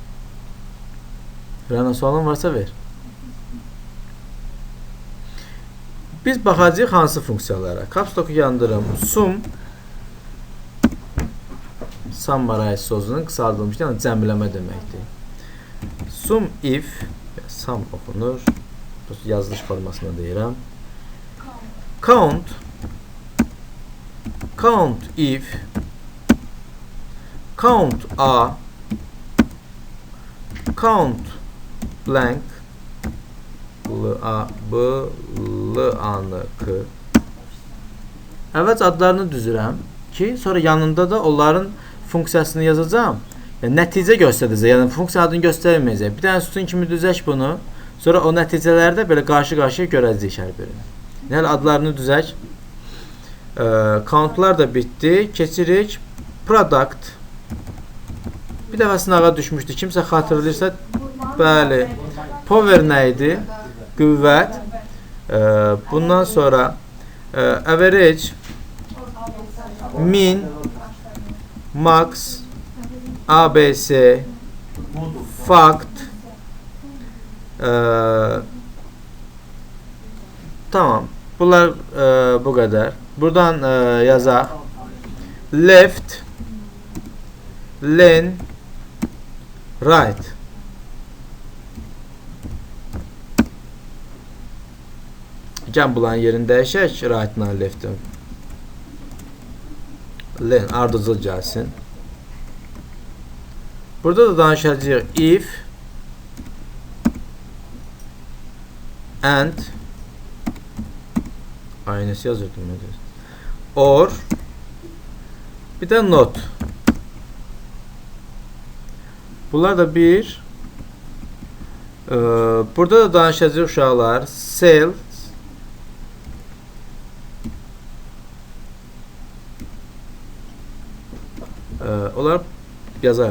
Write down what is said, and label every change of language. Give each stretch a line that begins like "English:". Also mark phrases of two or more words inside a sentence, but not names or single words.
Azerbaijani: Rəna, sualın varsa ver. Biz baxacağıq hansı funksiyalara. Caps Lock'u yandırım. Summarize sözünün qısaldılmış, yəni cəmləmə deməkdir.
English: Sum if,
Azerbaijani: sum oxunur. Yazılış formasında deyirəm.
English: Count if, count a, count blank, l-a-b-l-a-n-k.
Azerbaijani: Əvvəl adlarını düzürəm ki, sonra yanında da onların funksiyasını yazacağım. Yəni, nəticə göstərəcək, yəni funksiya adını göstərməyəcək. Bir dənə sütun kimi düzək bunu, sonra o nəticələrdə belə qarşı-qarşıya görəcəyik hər birini. Yəni, adlarını düzək. Countlar da bitdi. Keçirik. Product. Bir dəfə sınağa düşmüşdü. Kimsə xatırlayırsa, bəli. Power nə idi? Qüvvət. Bundan sonra
English: average, min, max, abs, fact.
Azerbaijani: Tamam. Bunlar bu qədər. Buradan yazaq.
English: Left, len, right.
Azerbaijani: Gəlin bunların yerini dəyişək. Right-la left-in. Len ardıcıl gəlsin. Burada da danışacağıq.
English: If and
Azerbaijani: aynısı yazırdım. Or bir də not. Bunlar da bir. Burada da danışacağıq uşaqlar. Sell, onlar yazarıq.